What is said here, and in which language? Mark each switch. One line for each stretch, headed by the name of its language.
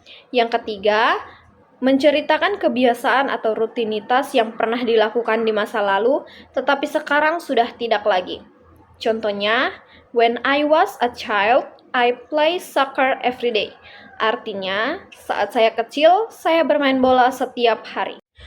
Indonesian: Yang ketiga, menceritakan kebiasaan atau rutinitas yang pernah dilakukan di masa lalu, tetapi sekarang sudah tidak lagi. Contohnya,
English: when I was a child, I play soccer every day.
Indonesian: Artinya, saat saya kecil, saya bermain bola setiap hari.